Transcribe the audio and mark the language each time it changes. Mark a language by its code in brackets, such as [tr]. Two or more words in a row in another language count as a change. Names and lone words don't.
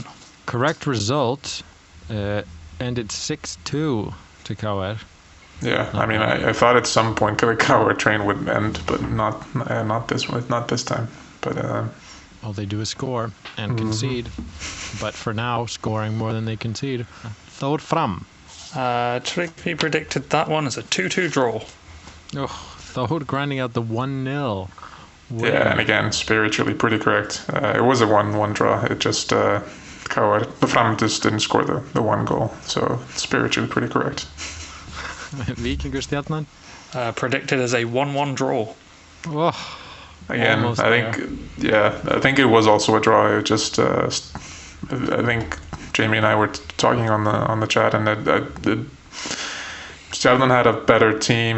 [en] Correct result. Ended 6-2 to KR. Yeah, I mean, I thought at some point the KR train would end, but not this time. But all they do is score and concede. But for now, scoring more than they concede. Thor Fram. Tryggvi predicted that one as a 2-2 draw. Oh, Thor grinding out the 1-0. win. Yeah, and again, spiritually pretty correct. It was a 1-1 draw. It just the Fram just didn't score the 1 goal, so spiritually pretty correct. Víkingur-Stjarnan? Predicted as a 1-1 draw. Oh, again, I think it was also a draw. It just I think Jamie and I were talking on the chat, and that Stjarnan had a better team.